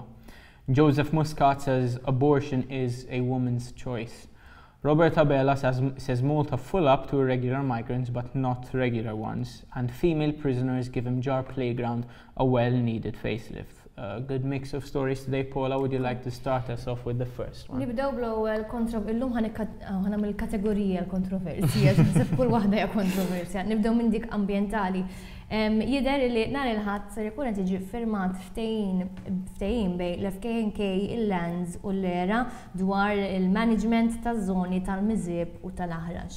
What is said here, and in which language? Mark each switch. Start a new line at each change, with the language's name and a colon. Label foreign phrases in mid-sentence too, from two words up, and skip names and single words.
English: Joseph Muscat says abortion is a woman's choice. Robert Abela says Malta full up to irregular migrants but not regular ones, and female prisoners give Mġarr playground a well-needed facelift. A good mix of stories today. Paula, would you like to start us off with the first one?
Maltese: Nibdew bl-ewwel illum ħanagħmel kategorija l-kontroversja, ġifier kull waħda hija kontroversja. Nibdew minn dik ambjentali. Jidher li nhar il-ħadd ser ikun qed jiġi ffirmat ftehim bejn l-FKNK, il-Lands u l-Era dwar il-management taż-żoni tal-Miżieb u tal-Aħrax.